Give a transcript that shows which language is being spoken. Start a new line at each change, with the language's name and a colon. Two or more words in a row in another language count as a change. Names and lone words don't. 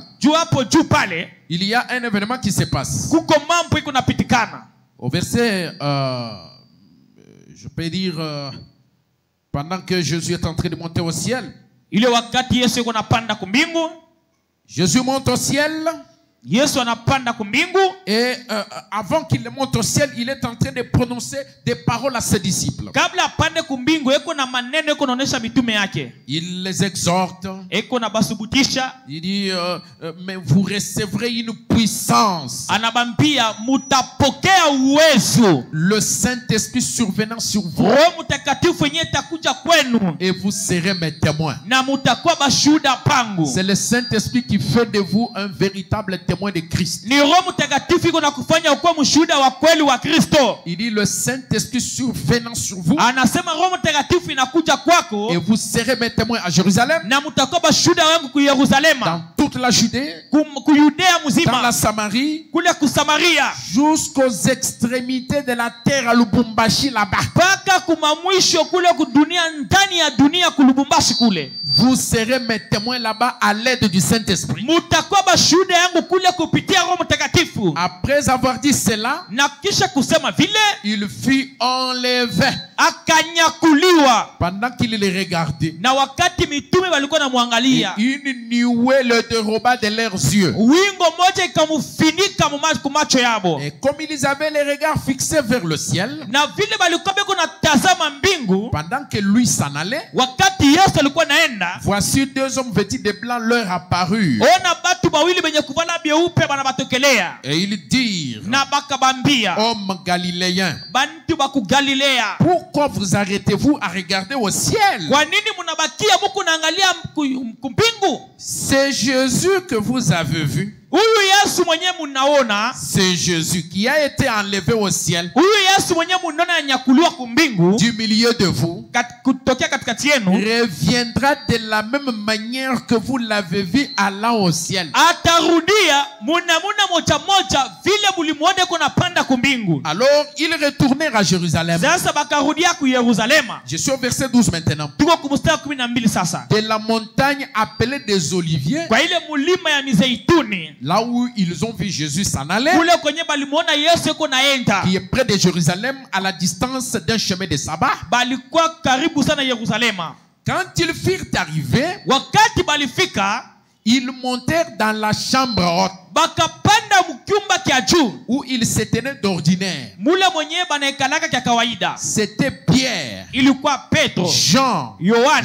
Swahili: Juu hapo juu pale,
French: il y a un événement qui se passe.
Swahili: kuko mambo iko napitikana.
French: Au verset, je peux dire, pendant que Jésus est en train de monter au ciel,
Swahili: Ile wakati Yesu iko napanda kumbingu,
French: Jésus monte au ciel.
Swahili: Yesu anapanda kumbingu,
French: Et avant qu'il monte au ciel, il est en train de prononcer des paroles à ses disciples.
Swahili: kabla apande kumbingu eko na maneno eko naonesha mitume yake.
French: Il les exhorte.
Swahili: Eko na basubutisha,
French: Il dit, mais vous recevrez une puissance.
Swahili: anabambia mutapokea uwezo.
French: Le Saint-Esprit survenant sur vous.
Swahili: Roho Mtakatifu yenyewe itakuja kwenu
French: Et vous serez mes témoins.
Swahili: na mutakuwa bashuhuda pangu.
French: C'est le Saint-Esprit qui fait de vous un véritable témoin de Christ.
Swahili: Ni Roho Mtakatifu iko na kufanya ukuwe mshuhuda wa kweli wa Kristo.
French: Il dit, le Saint-Esprit survenant sur vous.
Swahili: Anasema Roho Mtakatifu inakuja kwako
French: Et vous serez mes témoins à Jérusalem,
Swahili: na mutakuwa bashuhuda wangu ku Yerusalema,
French: dans toute la Judée,
Swahili: ku Yudea
French: dans
Swahili: mzima,
French: la Samarie,
Swahili: kule kusamaria,
French: jusqu'aux extrémités de la terre à Lubumbashi là-bas.
Swahili: mpaka kumamwisho kule kudunia, ndani ya dunia kulubumbashi kule.
French: Vous serez mes témoins là-bas à l'aide du Saint-Esprit.
Swahili: Mutakuwa bashuhuda yangu kule kupitia Roho Mtakatifu.
French: Après avoir dit cela,
Swahili: Na kisha kusema vile,
French: il fut enlevé.
Swahili: akanyakuliwa.
French: Pendant qu'il les regardait,
Swahili: Na wakati mitume walikuwa namwangalia,
French: une nuée le déroba de leurs yeux.
Swahili: wingo moja ikamufinika kumacho yabo.
French: Et comme ils avaient les regards fixés vers le ciel,
Swahili: Na vile balikuwa beko natazama mbingu,
French: pendant que lui s'en allait,
Swahili: wakati Yesu alikuwa naenda,
French: voici deux hommes vêtus de blanc leur apparurent.
Swahili: ona batu bawili benye kuvala byeupe banabatokelea.
French: Et ils dirent,
Swahili: Na bakabambia,
French: hommes galiléens,
Swahili: bantu baku Galilea,
French: pourquoi vous arrêtez-vous à regarder au ciel?
Swahili: kwa nini munabakia muku naangalia kumbingu?
French: C'est Jésus que vous avez vu.
Swahili: Huyu Yesu mwenye munaona,
French: C'est Jésus qui a été enlevé au ciel
Swahili: huyu Yesu mwenye munaona anyakuliwa kumbingu,
French: du milieu de vous,
Swahili: kutokea katikati yenu,
French: reviendra de la même manière que vous l'avez vu allant au ciel.
Swahili: atarudia munamuna moja moja vile mulimuone kuna panda kumbingu.
French: Alors, ils retournèrent à Jérusalem.
Swahili: Sasa bakarudia ku Yerusalema.
French: Je suis au verset 12 maintenant.
Swahili: Tuko kumstari 12 sasa.
French: De la montagne appelée des Oliviers,
Swahili: Kwa ile mulima ya mizeituni,
French: là où ils ont vu Jésus s'en aller,
Swahili: kule kwenye balimuona Yesu yuko naenda,
French: qui est près de Jérusalem, à la distance d'un chemin de sabbat.
Swahili: balikuwa karibu sana Yerusalema.
French: Quand ils furent arrivés,
Swahili: Wakati balifika,
French: ils montèrent dans la chambre haute
Swahili: bakapanda mkyumba kya juu,
French: où ils se tenaient d'ordinaire.
Swahili: mule mwenyewe banaikalaka kya kawaida.
French: C'était Pierre,
Swahili: Ilikuwa Petro,
French: Jean,
Swahili: Yohane,